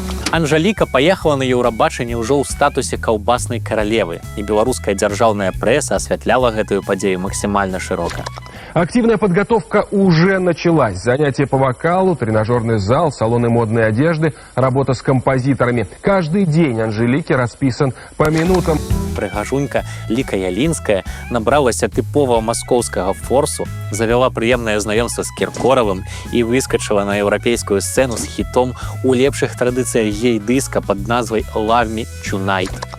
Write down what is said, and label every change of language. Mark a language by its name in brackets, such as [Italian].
[Belarusian] Анжаліка паехала на Еўрабачанне ўжо ў статусе каўбаснай каралевы, і беларуская дзяржаўная прэса асвятляла гэтую падзею [Russian] максимально широка. Активная подготовка уже началась. Занятия по вокалу, тренажерный зал, салоны модной одежды, работа с композиторами. Каждый день Анжелики расписан по минутам. [Belarusian] Прыгажунька Ліка Ялінская набралася тыповага маскоўскага форсу, завяла прыемнае знаёмства з Кіркоравым і выскачыла на еўрапейскую сцэну з хітом у лепшых традыцыях гей-дыска пад назвай «Love Me Tonight».